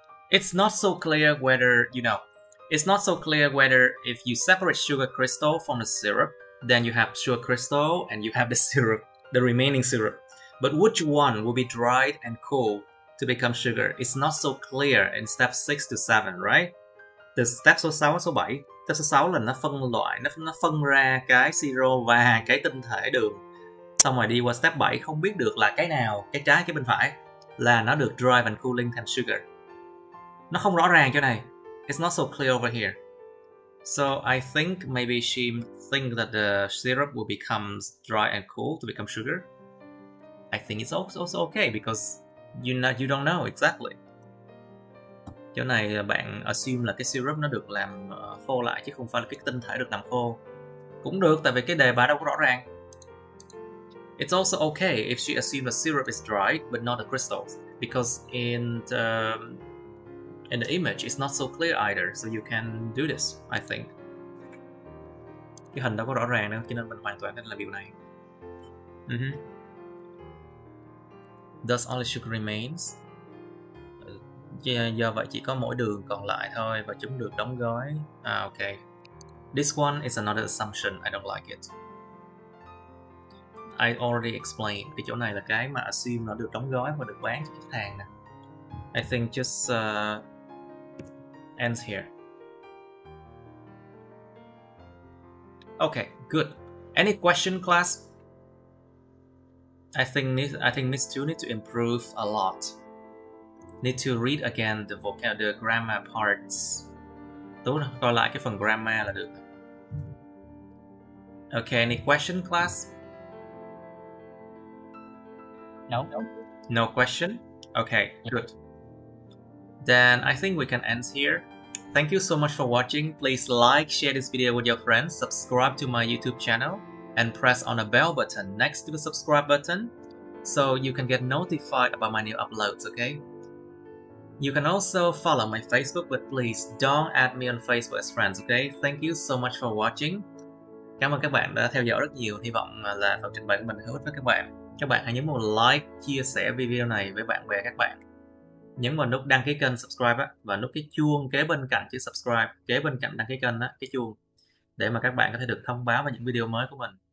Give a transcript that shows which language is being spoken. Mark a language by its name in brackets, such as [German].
[English] It's not so clear whether, it's not so clear whether if you separate sugar crystal from the syrup, then you have sugar crystal and you have the syrup, the remaining syrup. But which one will be dried and cooled to become sugar? It's not so clear in step 6 to 7, right? [Vietnamese] Từ step số 6 đến số 7, step số 6 là nó phân loại, nó phân ra cái siro và cái tinh thể đường. Xong rồi đi qua step 7 không biết được là cái nào, cái trái cái bên phải là nó được [English] dry and cooling [Vietnamese] thành sugar. Nó không rõ ràng chỗ này. [English] It's not so clear over here. So I think maybe she thinks that the syrup will become dry and cool to become sugar. I think it's also okay because You don't know exactly. [Vietnamese] Chỗ này bạn assume là cái syrup nó được làm khô lại chứ không phải là cái tinh thể được làm khô. Cũng được, tại vì cái đề bài đâu có rõ ràng. [English] It's also okay if she assumed the syrup is dried but not the crystals, because in the image it's not so clear either, so you can do this, I think. [Vietnamese] Cái hình đâu có rõ ràng đâu, cho nên mình hoàn toàn có thể làm điều này. [English] Does only sugar remains? [Vietnamese] Do vậy chỉ có mỗi đường còn lại thôi và chúng được đóng gói. [English] Okay. This one is another assumption. I don't like it. I already explained. [Vietnamese] Cái chỗ này là cái mà assume nó được đóng gói và được bán cho khách hàng nè. [English] I think just ends here. Okay, good. Any question, class? I think Miss 2 need to improve a lot. Need to read again the grammar parts. [Vietnamese] Tú coi lại cái phần grammar là được. [English] Okay, any question, class? No. No question? Okay, good. Then I think we can end here. Thank you so much for watching. Please like, share this video with your friends, subscribe to my YouTube channel, and press on the bell button next to the subscribe button so you can get notified about my new uploads, okay? You can also follow my Facebook, but please don't add me on Facebook as friends, okay? Thank you so much for watching. [Vietnamese] Cảm ơn các bạn đã theo dõi rất nhiều. Hy vọng là phần trình bày của mình hữu ích với các bạn. Các bạn hãy nhấn một like, chia sẻ video này với bạn bè các bạn. Nhấn vào nút đăng ký kênh subscribe á, và nút cái chuông kế bên cạnh chữ subscribe, kế bên cạnh đăng ký kênh á, cái chuông, để mà các bạn có thể được thông báo về những video mới của mình.